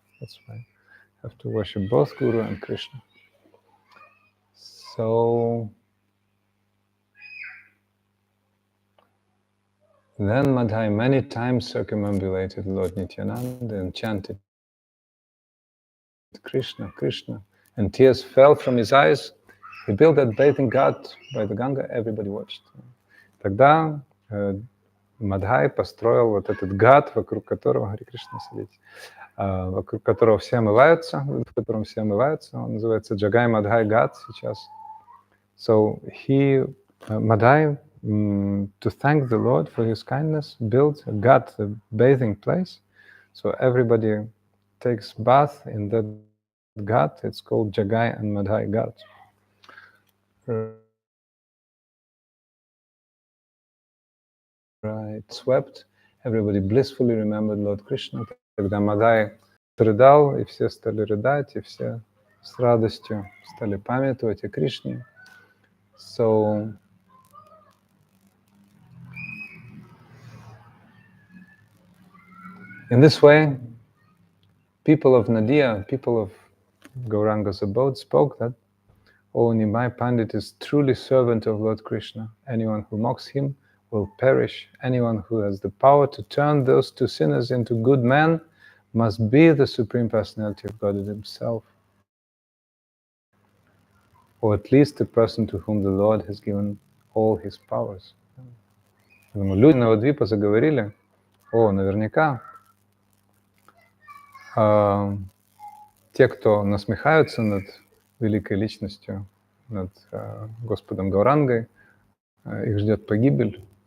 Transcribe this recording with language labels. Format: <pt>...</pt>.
<en>That's why we have to worship both Guru and Krishna. So then Madhai many times circumambulated Lord Nityananda and chanted Krishna, Krishna, and tears fell from his eyes. He built that bathing ghat by the Ganga, everybody watched.</en> <ru>Тогда Мадхай построил вот этот гhat, вокруг которого, Харе Кришна, садитесь, вокруг которого все омываются, в котором все омываются, он называется Jagai and Madhai ghat сейчас.</ru> <en>So he, Madhai, to thank the Lord for his kindness, built a ghat, a bathing place. So everybody takes bath in that ghat. It's called Jagai and Madhai ghat. Right, swept. Everybody blissfully remembered Lord Krishna.</en> <ru>Тогда Мадхай рыдал, и все стали рыдать, и все с радостью стали памятовать о Кришне.</ru> <en>So in this way, people of Nadia, people of Gauranga's abode spoke that, O Nimai Pandit is truly servant of Lord Krishna. Anyone who mocks him will perish. Anyone who has the power to turn those two sinners into good men must be the Supreme Personality of Godhead himself, or at least the person to whom the Lord has given all his powers.</en> <ru>Люди Навадвипа заговорили, наверняка те, кто насмехаются над великой личностью, над Господом Гаурангой, их ждет погибель.</ru>